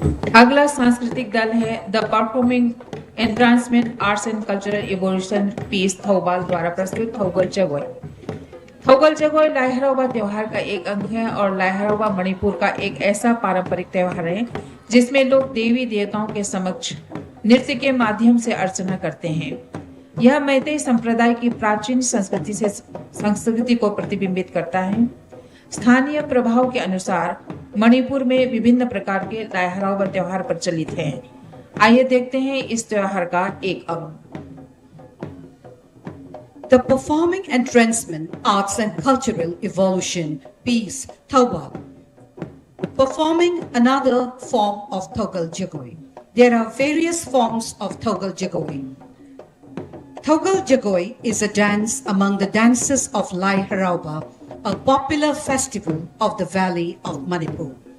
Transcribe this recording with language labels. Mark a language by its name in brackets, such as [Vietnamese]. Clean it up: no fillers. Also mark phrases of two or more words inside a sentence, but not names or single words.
[Hindi] अगला सांस्कृतिक दल है द परफॉर्मिंग एनट्रांसमेंट आर्ट्स एंड कल्चरल इवोल्यूशन पीस थौबाल द्वारा प्रस्तुत थौगल जगोई। थौगल जगोई लाई हराओबा त्योहार का एक अंग है और लाई हराओबा मणिपुर का एक ऐसा पारंपरिक त्योहार है जिसमें लोग देवी देवताओं के समक्ष नृत्य के माध्यम से अर्चना करते हैं। यह मैतेई संप्रदाय की प्राचीन संस्कृति को प्रतिबिंबित करता है। स्थानीय प्रभाव के अनुसार मणिपुर में विभिन्न प्रकार के लाई हराओबा त्योहार प्रचलित हैं। आइए देखते हैं इस त्योहार का एक अंग। [English] The Performing Entrancement Arts and Cultural Evolution piece Thawbal. Performing another form of Thogal Jagoi. There are various forms of Thogal Jagoi. Thogal Jagoi is a dance among the dances of Lai Haraoba, a popular festival of the Valley of Manipur.